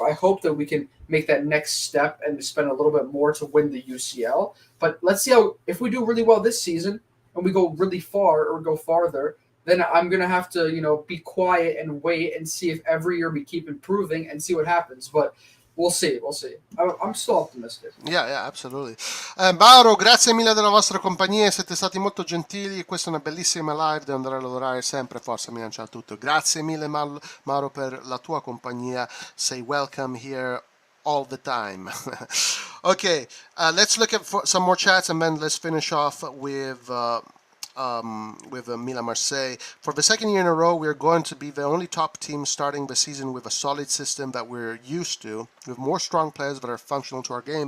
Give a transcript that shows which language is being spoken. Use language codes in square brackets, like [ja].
[en] I hope that we can make that next step and spend a little bit more to win the UCL. But let's see if we do really well this season and we go really far or go farther, then I'm going to have to, be quiet and wait and see if every year we keep improving and see what happens. But we'll see. I'm still optimistic. Yeah, absolutely. [it] Mauro, grazie mille della vostra compagnia, siete stati molto gentili. Questa è una bellissima live, devo andare a lavorare sempre. Forza Milan, ciao a tutti. Grazie mille Mauro per la tua compagnia. Say welcome here [en] all the time. Okay, let's look at some more chats and then let's finish off with Milan Marseille. For the second year in a row, we're going to be the only top team starting the season with a solid system that we're used to, with more strong players that are functional to our game.